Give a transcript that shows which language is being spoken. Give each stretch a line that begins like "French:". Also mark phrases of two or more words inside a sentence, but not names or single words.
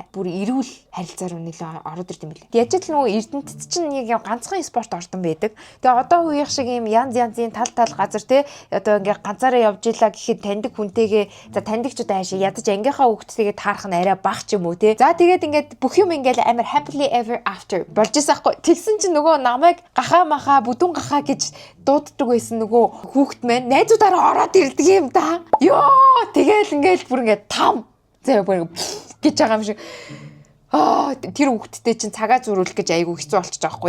Mongolian: Бүр эрүүл харилцаар нэлээ ороод ирд юм билээ. Яаж ч нөгөө Эрдэнэт чинь нэг юм ганцхан спорт ордон байдаг. Тэгээ одоо үеийнх шиг юм янз янзын тал газар те одоо ингээ ганцаараа явж илаа гэхэд таньдаг хүнтэйгээ за таньдагчуд аашаа ядаж ангийнхаа хүүхдтэйгээ таарах нь арай бага ч юм уу те. За тэгээд ингээд бүх юм ингээл
English: happily ever after
Mongolian: болж байгаа. Тэгсэн чинь нөгөө намайг гахаа махаа бүдүүн гахаа гэж дууддаг байсан нөгөө хүүхэд маань найзуудаараа ороод ирдэг юм да. Ёо тэгэл ингээл бүр ингээд там зөө бүр гэж байгаа юм шиг. Тэр хүүхдтэй чинь цагаа зөрүүлэх гэж айгүй хэцүү болчих жоохгүй.